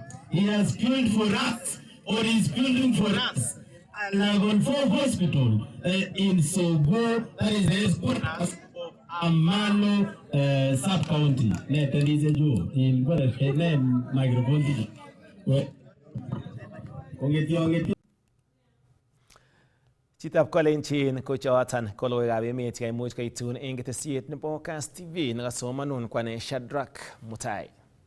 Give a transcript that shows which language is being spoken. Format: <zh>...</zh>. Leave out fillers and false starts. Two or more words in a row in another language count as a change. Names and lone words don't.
<en>He has built for us, or is building for us, a level 4 hospital in Sogo, that is the headquarters of Amalo sub-county. There is a Joe in the microphone.</en> <kln>Chitab Kolenjin ko choton ko logoiwekab emet cheimuch koitun eng ketesiet nebo Kass TV nekasomanun kwane Shadrack Mutai.</kln>